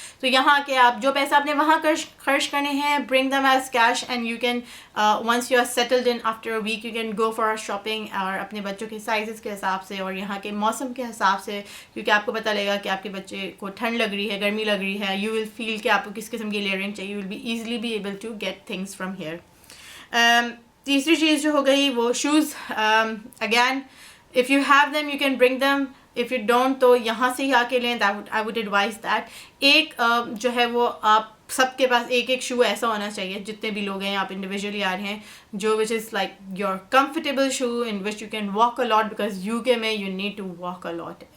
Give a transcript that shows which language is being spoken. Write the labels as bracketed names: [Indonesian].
[Urdu] تو یہاں کے آپ جو پیسہ آپ نے وہاں خرچ کرنے ہیں [English] bring them as cash and you can once you are settled in after a week you can go for shopping [Urdu] اور اپنے بچوں کے سائزز کے حساب سے اور یہاں کے موسم کے حساب سے, کیونکہ آپ کو پتہ لگے گا کہ آپ کے بچے کو ٹھنڈ لگ رہی ہے, گرمی لگ رہی ہے, [English] you will feel [Urdu] کہ آپ کو کس قسم کی لیئرنگ چاہیے, [English] You will be easily be able to get things from here. [Urdu] تیسری چیز جو ہو گئی وہ shows. [English] again if you have them you can bring them, if you don't [Urdu] تو یہاں سے ہی آ کے لیں. [English] I would advise that. [Urdu] ایک جو ہے وہ آپ سب کے پاس ایک شو ایسا ہونا چاہیے جتنے بھی لوگ ہیں, آپ انڈیویجولی آ رہے ہیں, جو [English] which is like your comfortable shoe in which you can walk a lot because [Urdu] UK میں [English] you need to walk a lot.